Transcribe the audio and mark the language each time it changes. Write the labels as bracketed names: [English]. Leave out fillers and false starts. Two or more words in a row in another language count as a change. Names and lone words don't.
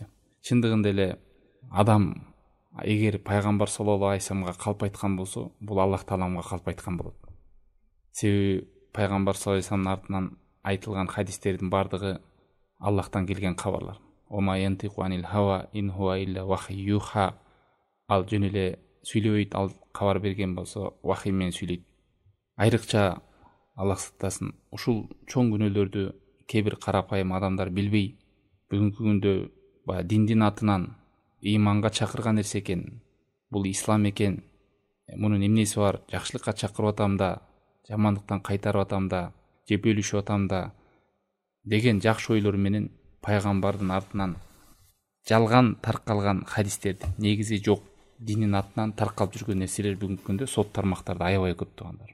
[Kyrgyz] Чындыгында эле адам эгер пайгамбар [Arabic] صلى الله عليه وسلم [Kyrgyz] калп айткан болсо, бул Аллах Тааламга калп айткан болот. Себеби пайгамбар [Arabic] صلى الله عليه وسلم [Kyrgyz] артынан айтылган хадистердин бардыгы Аллахтан келген кабарлар. [Arabic] وما ينطق عن الهوى إن هو إلا وحي يوحى. [Kyrgyz] Ал жөн эле сүйлөбөйт, ал кабар берген болсо вахий менен сүйлөйт. Айрыкча Аллах сактасын, ушул чоң күнөлөрдү кээ бир карапайым адамдар билбей, бүгүнкү күндө диндин атынан ыйманга чакырган нерсе экен, бул ислам экен, мунун эмнеси бар, жакшылыкка чакырып атам да, жамандыктан кайтарып атам да, же бөлүшүп атам да деген жакшы ойлор менен пайгамбардын артынан жалган таркалган хадистерди, негизи жок диндин атынан таркалып жүргөн нерселер бүгүнкү күндө сот тармактарда аябай көп туугандар.